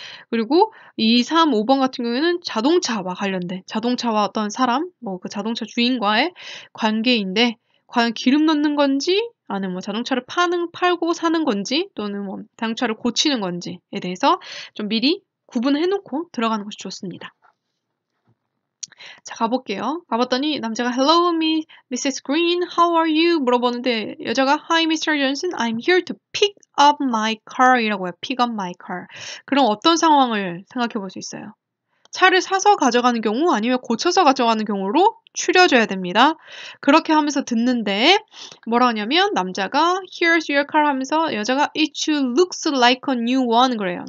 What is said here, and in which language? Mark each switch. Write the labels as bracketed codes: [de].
[ko] 그리고 2, 3, 5번 같은 경우에는 자동차와 관련된, 자동차와 어떤 사람, 뭐 그 자동차 주인과의 관계인데, 과연 기름 넣는 건지, 아니면 뭐 자동차를 팔고 사는 건지, 또는 뭐 자동차를 고치는 건지에 대해서 좀 미리 구분해 놓고 들어가는 것이 좋습니다. 자, 가볼게요. 가봤더니 남자가 [en] Hello, Mrs. Green, how are you? [ko] 물어보는데 여자가 [en] Hi, Mr. Johnson, I'm here to pick up my car [ko] 이라고 해요. [en] pick up my car. [ko] 그럼 어떤 상황을 생각해 볼 수 있어요? 차를 사서 가져가는 경우 아니면 고쳐서 가져가는 경우로 추려줘야 됩니다. 그렇게 하면서 듣는데 뭐라 하냐면 남자가 [en] Here's your car [ko] 하면서 여자가 [en] It looks like a new one [ko] 그래요.